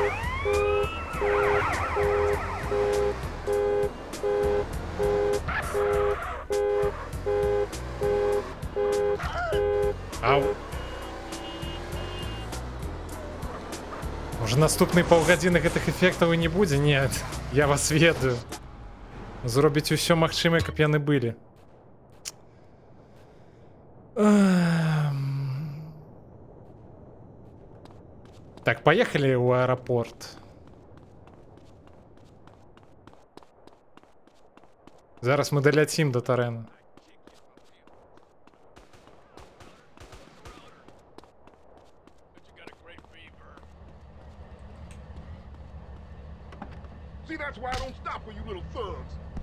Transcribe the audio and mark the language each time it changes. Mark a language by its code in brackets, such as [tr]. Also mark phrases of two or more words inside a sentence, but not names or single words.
[be] Ау. Може наступні паўгадзіны гэтых эфектаў і не будзе? Нет, я вас ведаю. Зробіць усё магчымае, каб яны былі. [ru] Так, поехали в аэропорт. [be] Зараз мы доляцім до Тарена. [en] See, that's why I don't stop for you little thugs.